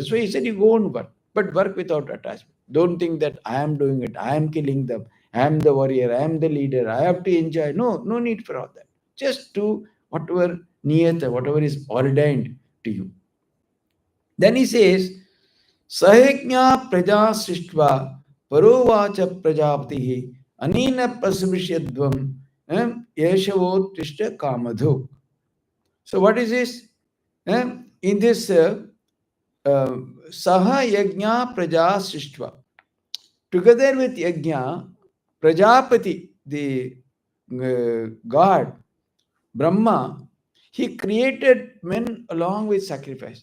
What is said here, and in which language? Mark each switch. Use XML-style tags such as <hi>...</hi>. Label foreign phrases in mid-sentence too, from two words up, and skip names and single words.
<en>That's why he said you go and work, but work without attachment. Don't think that I am doing it, I am killing them, I am the warrior, I am the leader, I have to enjoy. No, no need for all that. Just do whatever niyata, whatever is ordained to you. Then he says,</en> <sa>Sahajna praja srishtva parovacha prajaptihi anina prasvishyadvam yeshavotishta kamadhu.</sa> <en>So what is this? In this</en> <sa>Saha Yajna Praja Srishtva,</sa> <en>together with Yajna, Prajapati, the God, Brahma, he created men along with sacrifice.</en>